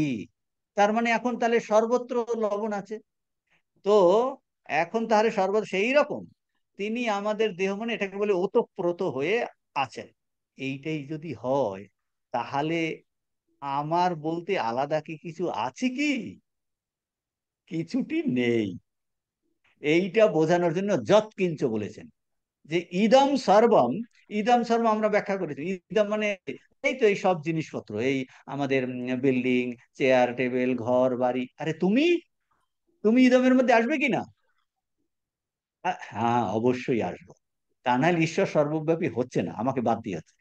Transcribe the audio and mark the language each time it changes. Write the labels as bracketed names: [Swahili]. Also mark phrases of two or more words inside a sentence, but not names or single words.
[Bangla] তার মানে এখন তাহলে সর্বত্র লবণ আছে। তো এখন তাহলে সর্বত্র সেই রকম তিনি আমাদের দেহ, মানে এটাকে বলে ওতপ্রোত হয়ে আছেন। এইটাই যদি হয়, তাহলে আমার বলতে আলাদা কি কিছু আছে কি? কিছুটি নেই। এইটা বোঝানোর জন্য যৎকিঞ্চ বলেছেন, যে [Sanskrit] ইদম সর্বম। ইদম সর্বম [Bangla] আমরা ব্যাখ্যা করেছি, ইদম মানে এই তো এই সব জিনিসপত্র, এই আমাদের বিল্ডিং, চেয়ার টেবিল, ঘর বাড়ি। আরে তুমি, তুমি ইদমের মধ্যে আসবে কি না? হ্যাঁ, অবশ্যই আসবো। তা নাহলে ঈশ্বর সর্বব্যাপী হচ্ছে না, আমাকে বাদ দিয়ে হচ্ছে।